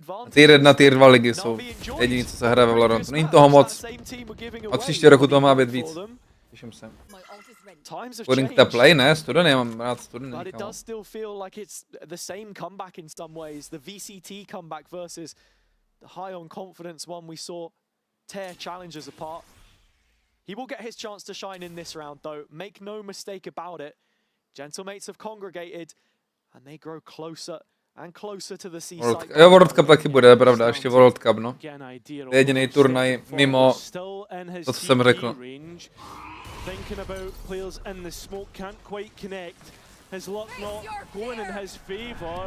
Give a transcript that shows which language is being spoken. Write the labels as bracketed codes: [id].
[cs] Tier 1, Tier 2 ligy jsou jediný, co se hraje ve Valorantu. Není toho moc, a příští roku toho má být víc. Těším se. [en] According to play, [cs] ne? Studeny, já mám rád studeny. [en] But it does still feel like it's the same comeback in some ways. The VCT comeback versus the high on confidence one we saw tear challengers apart. He will get his chance to shine in this round though. Make no mistake about it. Gentlemates have congregated and they grow closer and closer to the seaside. [cs] Jo, World Cup taky bude, pravda, ještě World Cup, no. Jediný turnaj mimo to, co jsem řekl. [en] Thinking about players in the smoke can't quite connect. His luck not going in his favor.